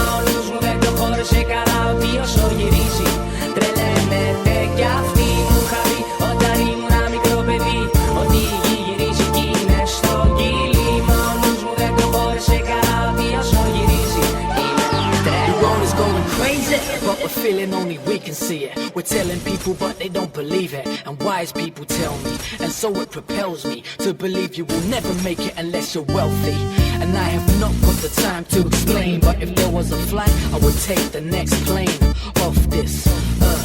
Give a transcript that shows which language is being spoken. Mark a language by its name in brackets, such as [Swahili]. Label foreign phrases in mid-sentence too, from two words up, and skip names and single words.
[Greek] Ο νους μου δεν το χώρισε καλά ότι όσο γυρίζει τρελαίνεται κι αυτή. Μου είχα πει όταν ήμουν μικρό παιδί ότι η γη γυρίζει κι είναι στο κύλημα. Ο νους μου δεν το χώρισε καλά ότι όσο γυρίζει είναι τρέλα. [English] The world is going crazy, but we're feeling only we can see it. We're telling people but they don't believe it, and wise people tell me, and so it propels me to believe you will never make it unless you're wealthy. and I have not got the time to explain. But if there was a flight, I would take the next plane off this earth.